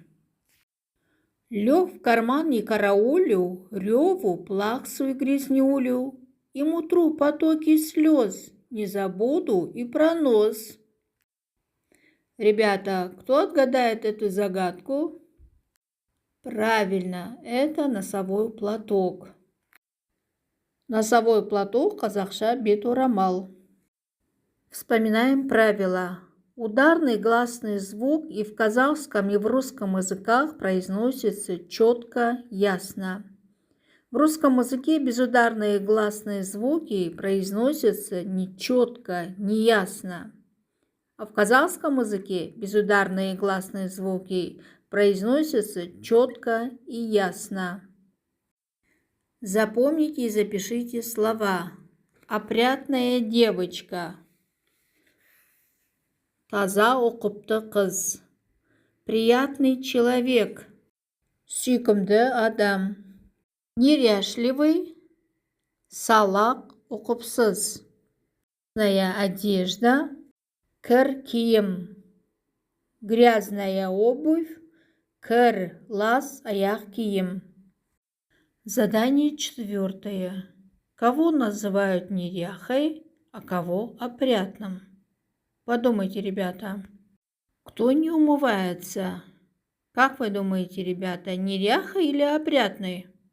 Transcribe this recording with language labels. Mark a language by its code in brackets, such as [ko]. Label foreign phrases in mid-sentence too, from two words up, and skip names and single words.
[ru] Лёг в карман не караулю, рёву, плаксу и грязнюлю, им утру потоки слез, не забуду и про нос. Ребята, кто отгадает эту загадку? Правильно, это носовой платок. Носовой платок [kk] қазақша бет-орамал. [ru] Вспоминаем правила. Ударный гласный звук и в казахском, и в русском языках произносится четко, ясно. В русском языке безударные гласные звуки произносятся нечетко, неясно. А в казахском языке безударные гласные звуки произносятся четко и ясно. Запомните и запишите слова. Опрятная девочка. [kk] Таза ұқыпты қыз. [ru] Приятный человек. [kk] Сүйкімді адам. Неряшливый. Салақ, ұқыпсыз. [ru] Грязная одежда. [kk] Кір киім. [ru] Грязная обувь. [kk] Кір, лас, аяқ киім. [ru] Задание четвертое. Кого называют неряхой, а кого опрятным? Подумайте, ребята. Кто не умывается? Как вы думаете, ребята, неряха или опрятный?